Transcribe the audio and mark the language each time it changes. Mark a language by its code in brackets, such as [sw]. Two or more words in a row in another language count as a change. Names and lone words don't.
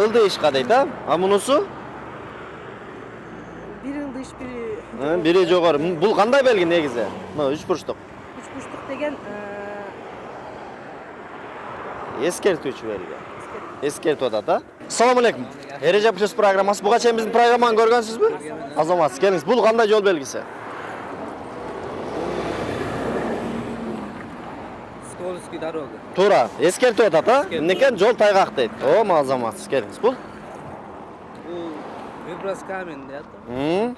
[ky] Ылдыйышка дейт, мунусу? Бири ылдыш, бири Бири жогору. Бул кандай белги негизи? Мына 3 бурчтук. 3 бурчтук деген Эскертүүчү белги. Эскертип атат, [ar] السلام عليكم. [ky] Ereje Plus programmасы. Буга чейин биздин программаны көргөнсүзбү? Азамат, келиңиз. Бул кандай жол белгиси? [ru] Скользкий дорога. [ky] Туура, эскертип атат, Эмнекен жол тайгак дейт. Азамат, келиңиз. Бул? Бул [ru] выброс камень [ky] дейт.